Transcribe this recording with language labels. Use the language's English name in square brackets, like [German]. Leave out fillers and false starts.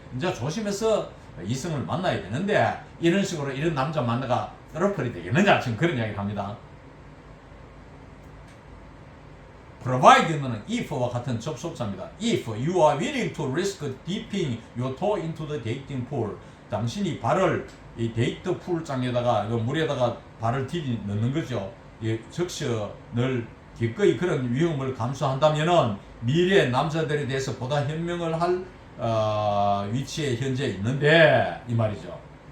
[Korean] 이제 조심해서 이성을 만나야 되는데 이런 식으로 이런 남자 만나가 떨어뜨리 되겠느냐, 지금 그런 이야기를 합니다. provide는 if와 같은 접속사입니다. [English] If you are willing to risk dipping your toe into the dating pool, [Korean] 당신이 발을 이 데이트 풀장에다가 물에다가 발을 넣는 거죠. 적셔 늘 기꺼이 그런 위험을 감수한다면은 미래 남자들에 대해서 보다 현명을 할 위치에 현재 있는데 이 말이죠.